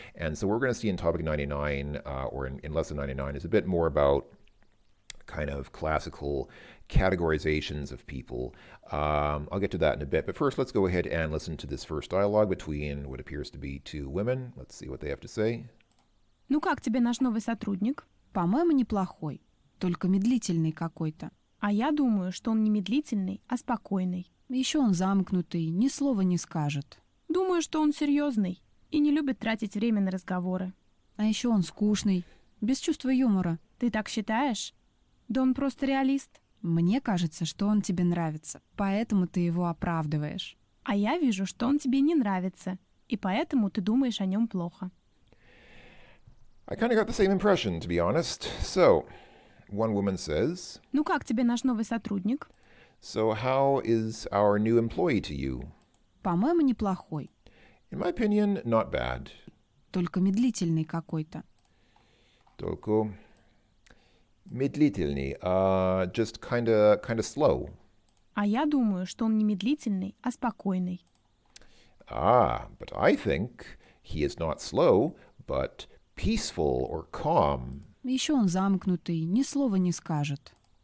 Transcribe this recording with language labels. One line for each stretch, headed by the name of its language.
English: And so what we're going to see in topic 99 or in lesson 99 is a bit more about kind of classical categorizations of people. I'll get to that in a bit, but first let's go ahead and listen to this first dialogue between what appears to be two women. Let's see what they have to say.
Russian: Ну как тебе наш новый сотрудник? По-моему, неплохой, только медлительный какой-то. А я думаю, что он не медлительный, а спокойный. Еще он замкнутый, ни слова не скажет. Думаю, что он серьезный и не любит тратить время на разговоры. А еще он скучный, без чувства юмора. Ты так считаешь? Да он просто реалист. Мне кажется, что он тебе нравится, поэтому ты его оправдываешь. А я вижу, что он тебе не нравится, и поэтому ты думаешь о нем плохо.
English: I kind of got the same impression, to be honest. So, one woman says,
Russian: Ну как тебе наш новый сотрудник?
English: So, how is our new employee to you?
Russian: По-моему, неплохой,
English: In my opinion, not bad.
Russian: только медлительный какой-то. Только медлительный,
English: just kinda slow.
Russian: А я думаю, что он не медлительный, а спокойный.
English: But I think he is not slow, but peaceful or calm.
Russian: Еще он замкнутый, ни слова не скажет.